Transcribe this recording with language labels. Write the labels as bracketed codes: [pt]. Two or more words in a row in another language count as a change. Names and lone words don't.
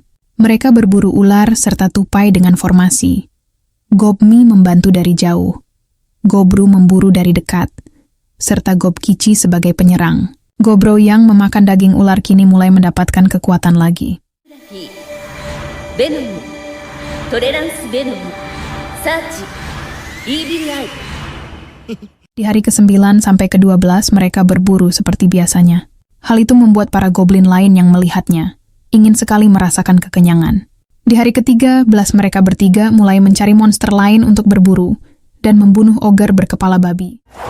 [id] Mereka berburu ular serta tupai dengan formasi. Gobmi membantu dari jauh. Gobru memburu dari dekat, serta Gobkichi sebagai penyerang. Gobru yang memakan daging ular kini mulai mendapatkan kekuatan lagi. [ja] ベノム、トレランスベノム、サーチ、イービルアイ。 [id] Di hari ke-9 sampai ke-12 mereka berburu seperti biasanya. Hal itu membuat para goblin lain yang melihatnya ingin sekali merasakan kekenyangan. Di hari ke-13 mereka bertiga mulai mencari monster lain untuk berburu dan membunuh ogre berkepala babi.